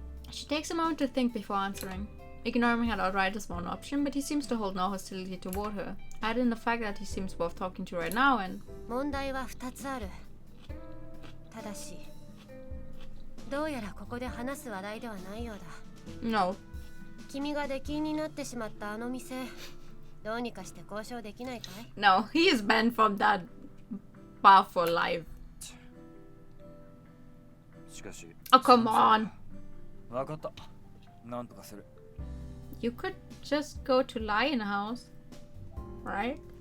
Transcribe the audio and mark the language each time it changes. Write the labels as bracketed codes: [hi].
[en] She takes a moment to think before answering. Ignoring her outright is one option, but he seems to hold no hostility toward her. Add in the fact that he seems worth talking to right now and... [ja] 問題は2つある。ただし、どうやらここで話す話題ではないようだ。 [en] No. [ja] 君が出禁になってしまったあの店、どうにかして交渉できないかい？ [en] No, he is banned from that bar for life. [ja] しかし、 [en] Oh, come on. [ja] わかった。なんとかする。 [en] You could just go to Lionhouse, right?